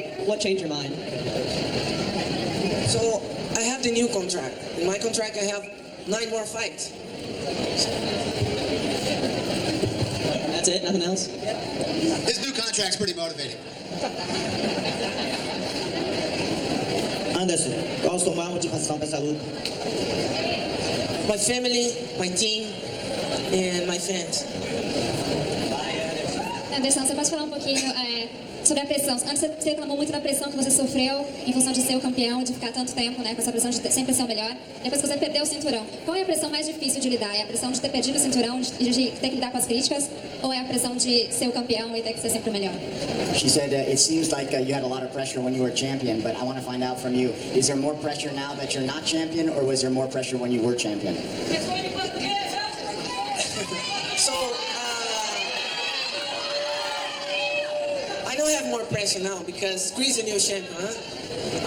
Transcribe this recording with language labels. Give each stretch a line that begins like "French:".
English: What changed your mind? So I have the new contract. In my contract, I have 9 more fights. That's it? Nothing else? His new contract's pretty motivating.
Portuguese: Anderson, qual a sua maior motivação para essa luta?
English: My family, my team, and my fans.
Portuguese: Anderson, você pode falar um pouquinho sobre a pressão? Antes você reclamou muito da pressão que você sofreu em função de ser o campeão, de ficar tanto tempo, com essa pressão de sempre ser o melhor. Depois que você perdeu o cinturão, qual é a pressão mais difícil de lidar? É a pressão de ter perdido o cinturão, de ter que lidar com as críticas? Ou é a pressão de ser o campeão e ter que ser sempre o melhor?
English: She said, it seems like you had a lot of pressure when you were champion, but I want to find out from you, is there more pressure now that you're not champion, or was there more pressure when you were champion? So, I don't have more pressure now because Chris is a new champion.